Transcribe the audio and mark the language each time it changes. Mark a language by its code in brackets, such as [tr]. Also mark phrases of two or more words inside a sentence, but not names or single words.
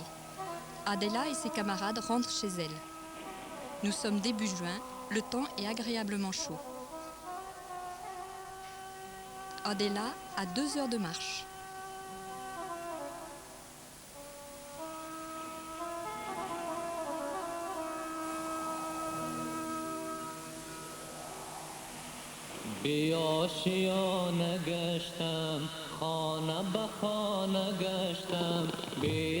[fr] Adela et ses camarades rentrent chez elle. Nous sommes début juin, le temps est agréablement chaud. Adela a 2 heures de marche. [fa] بی آشیانه گشتم خانه به خانه گشتم بی